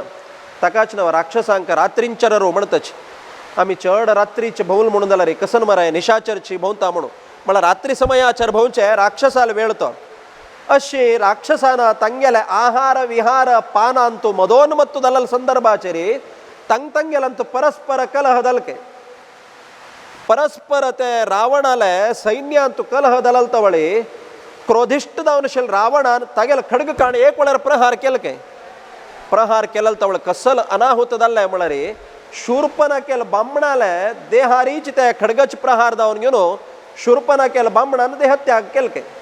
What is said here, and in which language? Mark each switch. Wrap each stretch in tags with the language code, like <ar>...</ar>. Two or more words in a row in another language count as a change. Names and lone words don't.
<kok>ताकाच नांव राक्षसांक रात्रींचर म्हणतच. आमी चड रात्रीचे भोवल म्हणून जाल्यार कसन मराय निशाचरची भोंवता म्हणून म्हळ्यार रात्री समयाचेर भोंवचे राक्षसाल वेळतो. अशी राक्षसाना तांगेले आहार विहार पानांतू मदोन्मत्तू जाल्ले संदर्भाचेर तांगेलंतू परस्पर कलह जाल्के. परस्पर ते रावणाले सैन्यांतू कलह जाल्ले तवळी क्रोधिष्ट जावन आशिल्ले रावणान तागेले खड्ग काण एक वेळार प्रहार केलके. प्रहार केले तवळ कसल अनाहुत जाल्ले म्हळ्यार शूर्पणखेल बामणाले देहारीच ते खड्गच प्रहार जावन घेवन शूर्पणखेल बामणान देहत्याग केलके.</kok>